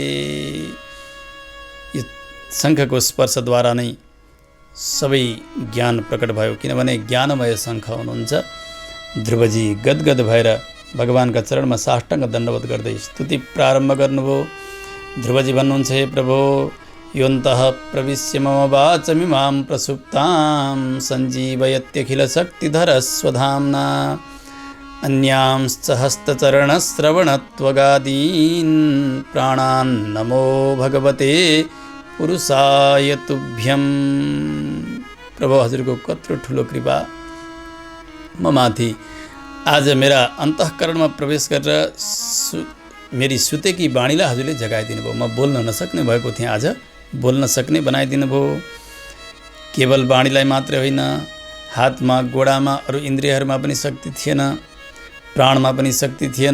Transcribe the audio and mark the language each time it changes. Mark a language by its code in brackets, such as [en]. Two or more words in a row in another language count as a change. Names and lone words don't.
[ne] यो शङ्खको स्पर्शद्वारा नै सबै ज्ञान प्रकट भयो, किनभने ज्ञानमय शङ्ख हुनुहुन्छ। ध्रुवजी गदगद भएर भगवानका चरणमा साष्टाङ्ग दण्डवत गर्दै स्तुति प्रारम्भ गर्नुभयो। ध्रुवजी भन्नुहुन्छ, [sa] हे प्रभो योऽन्तः प्रविश्य मम वाचमिमां प्रसुप्तां सञ्जीवयत्यखिलशक्तिधर स्वधाम्ना अन्यांश्च हस्तचरणश्रवणत्वगादीन् प्राणान् नमो भगवते पुरुषाय तुभ्यं। [ne] प्रभु हजुरको कत्रो ठुलो कृपा म माथि। आज मेरा अन्तःकरणमा प्रवेश गरेर मेरी सुतेकी वाणीलाई हजुरले जगाइदिनु भयो। म बोल्न नसक्ने भएको थिएँ, आज बोल्न सक्ने बनाइदिनु भयो। केवल वाणीलाई मात्रै होइन, हातमा गोडामा अरू इन्द्रियहरूमा पनि शक्ति थिएन, प्राणमा पनि शक्ति थिएन।